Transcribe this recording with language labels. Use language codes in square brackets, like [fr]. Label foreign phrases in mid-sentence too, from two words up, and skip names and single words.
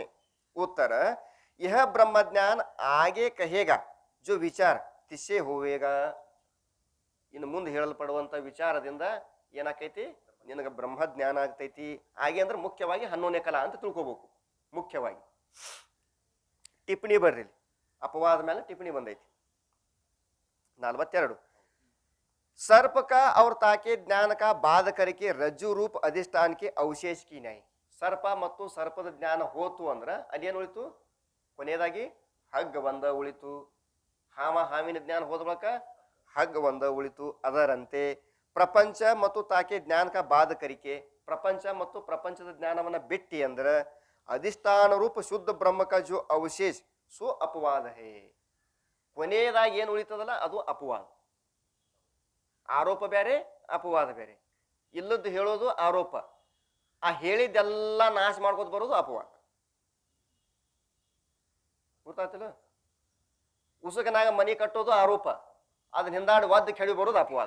[hi] उत्तर: यह ब्रह्मज्ञान आगे कहेगा जो विचार तिससे होवेगा. [kn] ಇನ್ನು ಮುಂದೆ ಹೇಳಲ್ಪಡುವಂತ ವಿಚಾರದಿಂದ ಏನಾಕೈತಿ? ನಿನಗೆ ಬ್ರಹ್ಮಜ್ಞಾನ ಆಗ್ತೈತಿ. ಹಾಗೆ ಅಂದ್ರೆ ಮುಖ್ಯವಾಗಿ 11ನೇ ಕಲಾ ಅಂತ ತಿಳ್ಕೊಬೇಕು. ಮುಖ್ಯವಾಗಿ ಟಿಪ್ಪಣಿ ಬರ್ರಿ. अपवाद ಮೇಲೆ टिप्पणी ಬಂದೈತಿ. [hi] 42 सर्प का और ताके ज्ञान का बाध करके रज्जु रूप अधिष्ठान के अवशेष की नहीं. [kn] ಸರ್ಪ ಮತ್ತು ಸರ್ಪದ ಜ್ಞಾನ ಹೋತು ಅಂದ್ರ ಅದೇನು ಉಳಿತು? ಕೊನೆಯದಾಗಿ ಹಗ್ಗ ಒಂದ ಉಳಿತು. ಹಾವಿನ ಜ್ಞಾನ ಹೋದ ಬಳಿಕ ಹಗ್ಗ ಒಂದ ಉಳಿತು. ಅದರಂತೆ ಪ್ರಪಂಚ ಮತ್ತು [hi] ताके ज्ञान का बाध करके, [kn] ಪ್ರಪಂಚ ಮತ್ತು ಪ್ರಪಂಚದ ಜ್ಞಾನವನ್ನ ಬಿಟ್ಟಿ ಅಂದ್ರ [hi] अधिष्ठान रूप शुद्ध ब्रह्म का जो अवशेष सो अपवाद है. [kn] ಕೊನೆಯದಾಗಿ ಏನು ಉಳಿತದಲ್ಲ ಅದು ಅಪವಾದ. ಆರೋಪ ಬೇರೆ ಅಪವಾದ ಬೇರೆ. ಇಲ್ಲದ್ದು ಹೇಳೋದು ಆರೋಪ, ಆ ಹೇಳಿದ್ದೆಲ್ಲ ನಾಶ ಮಾಡ್ಕೋತ ಬರೋದು ಅಪವಾದ. ಗೊತ್ತಾಯ್ತಿಲ್ಲ? ಉಸುಕನಾಗ ಮನಿ ಕಟ್ಟೋದು ಆರೋಪ, ಅದನ್ನ ಹಿಂದಾಡಿ ಒದ್ದು ಕೆಳಿ ಬರೋದು ಅಪವಾದ.